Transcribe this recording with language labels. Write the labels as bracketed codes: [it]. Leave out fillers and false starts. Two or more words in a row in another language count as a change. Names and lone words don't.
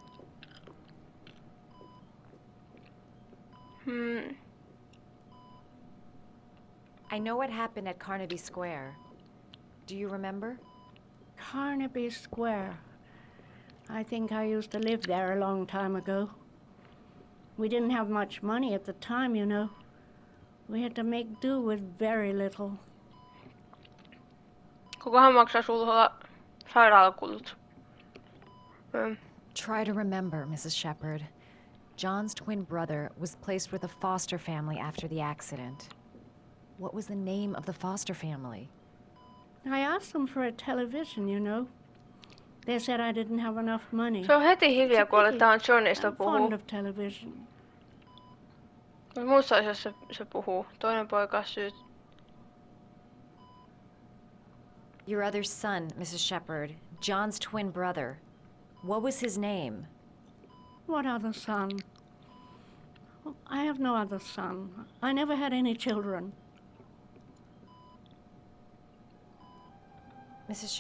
[en] I know what happened at Carnaby Square. Do you remember? Carnaby Square. I think I used to live there a long time ago. We didn't have much money at the time, you know. We had to make do with very little. [fi] Kukahan maksaa sulla sairaalakulut? [en] Try to remember, Mrs. Shepard. John's twin brother was placed with a foster family after the accident. What was the name of the foster family? I asked them for a television, you know. They said I didn't have enough money. [fi] Se on heti hiljaa, kun aletaan Johnista [en] I'm [fi] puhua. [en] fond of television. [fi] Muussa asiassa se puhuu. Toinen poika syyt. [en] Your other son, Mrs. Shepherd, John's twin brother. What was his name? What other son? I have no other son. I never had any children. Mrs.